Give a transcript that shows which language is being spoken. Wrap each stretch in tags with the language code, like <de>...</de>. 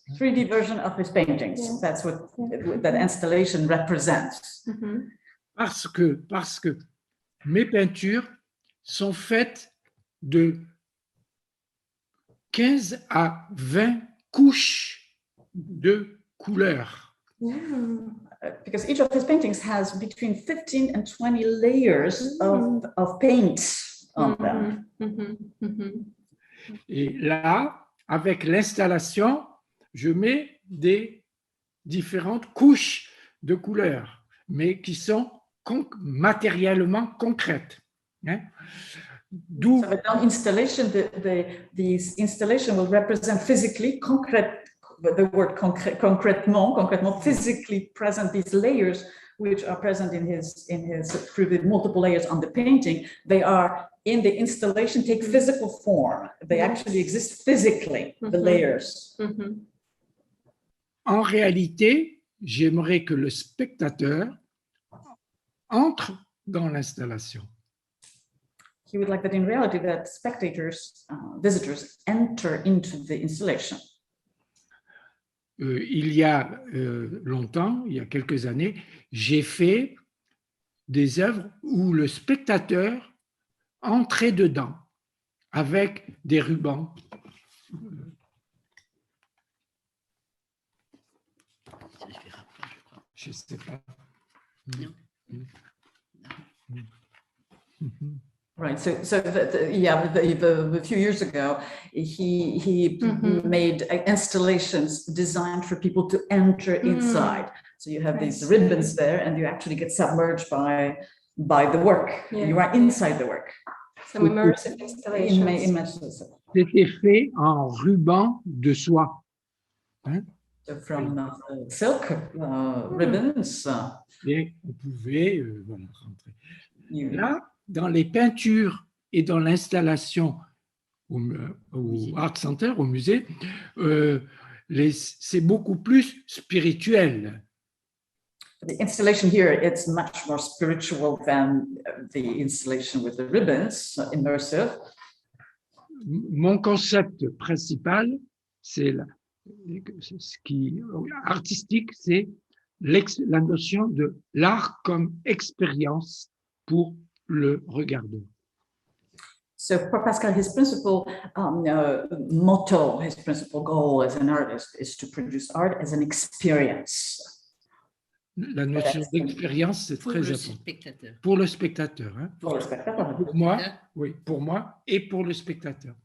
<en>3D version of his paintings. Yeah. That's what that installation represents.</en> <fr>Parce que mes peintures sont faites de 15 à 20 couches de couleurs.</fr> <en>Because each of his paintings has between 15 and 20 layers of paint on them.</en> <fr>Et là, avec l'installation, je mets des différentes couches de couleurs, mais qui sont matériellement concrètes. Hein? D'où</fr> <en>so installation, the installation will represent physically concrete. The word concrètement, physically present these layers, which are present in his through the multiple layers on the painting. They are in the installation, take physical form. They actually exist physically, the layers.</en> <fr>En réalité, j'aimerais que le spectateur entre dans l'installation.</fr> <en>he would like that in reality that spectators, visitors enter into the installation.</en> <fr>Il y a longtemps, il y a quelques années, j'ai fait des œuvres où le spectateur entrait dedans avec des rubans. Je ne sais pas. Non.</fr> <en>Right. So a few years ago, he made installations designed for people to enter inside. So you have these ribbons there, and you actually get submerged by the work. Yeah. You are inside the work. Some immersive installations.</en> <fr>C'était fait en ruban de soie. Hein?</fr> <en>So from silk ribbons.</en> <fr>Et on pouvait voilà, rentrer.</fr> <en>You,</en> <fr>Là, dans les peintures et dans l'installation au Art Center, au musée, c'est beaucoup plus spirituel.</fr> <en>The installation here, it's much more spiritual than the installation with the ribbons, immersive.</en> <fr>Mon concept principal, c'est ce qui artistique, c'est la notion de l'art comme expérience pour le regardeur.</fr> <en>So for Pascal, his principal motto, his principal goal as an artist is to produce art as an experience.</en> <fr>La notion d'expérience, c'est très important. Spectateur. Pour le spectateur. Hein?</fr> <en>For the spectator.</en> <fr>Pour moi, oui, pour moi et pour le spectateur.</fr>